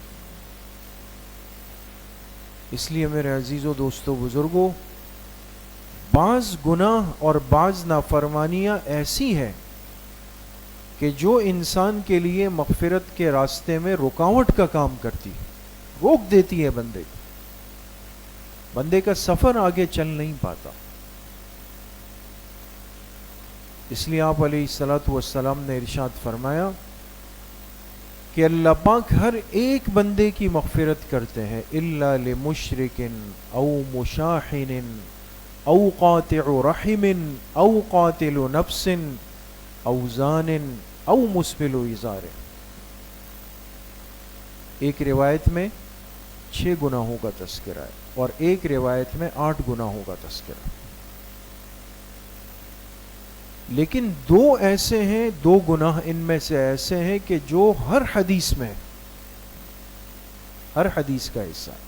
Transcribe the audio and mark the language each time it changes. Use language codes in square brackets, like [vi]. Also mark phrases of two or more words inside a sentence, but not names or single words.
[ur] اس لیے میرے عزیزو دوستو بزرگوں، بعض گناہ اور بعض نافرمانیاں ایسی ہیں کہ جو انسان کے لیے مغفرت کے راستے میں رکاوٹ کا کام کرتی، روک دیتی ہے بندے کا سفر آگے چل نہیں پاتا۔ اس لیے آپ [ar] علیہ الصلوۃ والسلام [ur] نے ارشاد فرمایا کہ اللہ پاک ہر ایک بندے کی مغفرت کرتے ہیں، [ar] الا لمشرک او مشاحن او قاطع رحم او قاتل نفس او زان او مسبل ازار۔ [ur] ایک روایت میں 6 گناہوں کا تذکرہ ہے اور ایک روایت میں 8 گناہوں کا تذکرہ، لیکن 2 ایسے ہیں، 2 گناہ ان میں سے ایسے ہیں کہ جو ہر حدیث میں، ہر حدیث کا حصہ ہے۔